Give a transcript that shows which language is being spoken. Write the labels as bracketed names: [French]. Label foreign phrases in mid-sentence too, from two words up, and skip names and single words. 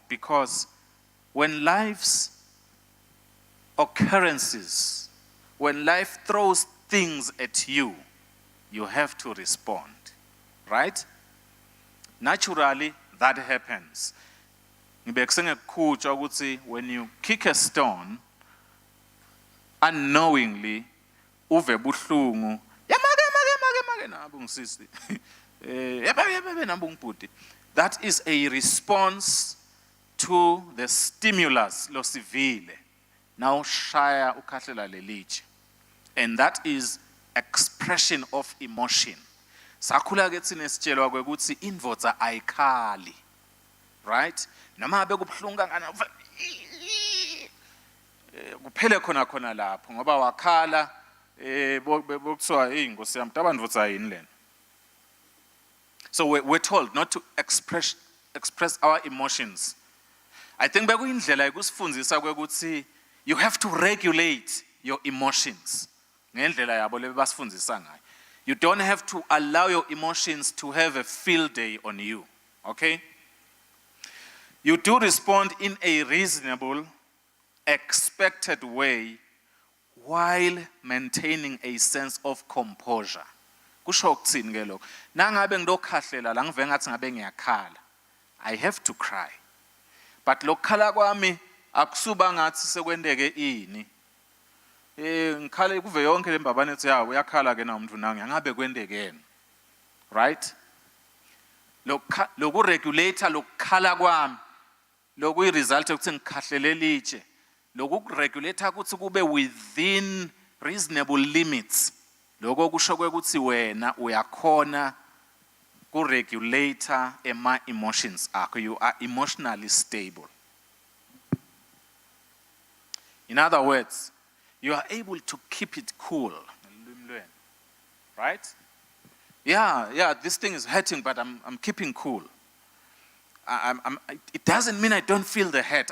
[English] Because when life's occurrences, when life throws things at you, you have to respond. Right? Naturally, that happens. When you kick a stone, unknowingly [Swati] uve buhlungu yamake nabo ngisisi yebe nabo ngibhuti. [English] That is a response to the stimulus losivile. [Swati] Now shaya ukhahlela lelitshe. [English] And that is expression of emotion. [Swati] Sakhula ke thina sitshelwa kwekuthi indvodza ayikhali. [English] Right? [Swati] Noma bekubhlungu kangana kuphele khona lapho ngoba wakhala bokuthiwa hey Nkosi yami tabandvodza yini lena. [English] So we're told not to express our emotions. I think [Swati] bekuyindlela yokusifundisa kwekuthi [English] you have to regulate your emotions. [Swati] Ngendlela yabo lebasifundisa ngayo. [English] You don't have to allow your emotions to have a field day on you. Okay? You do respond in a reasonable, expected way while maintaining a sense of composure. [Swati] Kusho ukuthini ke lokho? Nangabe ngilokhahlela la ngive ngathi ngabe ngiyakhala. [English] I have to cry. [Swati] But lokukhala kwami akusuba ngathi sekwendeke ini. Ngikhale kuve yonke lembabane ethi yawo uyakhala ke na umuntu nangi angabe kwendekeni. [English] Right? [Swati] Loku regulator lokukhala kwami loku iresult ukuthi ngikhahlele litshe. Loku regulator ukuthi kube [English] within reasonable limits. [Swati] Lokho kusho ukuthi wena uyakhona ku regulator ema emotions akho. [English] You are emotionally stable. In other words, you are able to keep it cool. Right? Yeah, this thing is hurting, but I'm keeping cool. It doesn't mean I don't feel the hurt.